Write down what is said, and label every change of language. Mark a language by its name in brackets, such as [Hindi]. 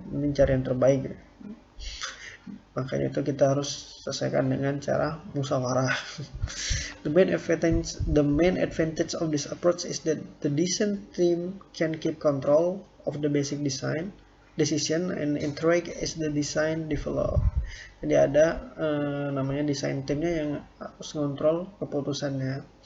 [Indonesian] Mending cari yang terbaik ya. Makanya itu kita harus selesaikan dengan cara musyawarah. [English] The main advantage of this approach is that the design team can keep control of the basic decision and interact as the design develop. [Indonesian] Jadi ada namanya design teamnya yang harus ngontrol keputusannya.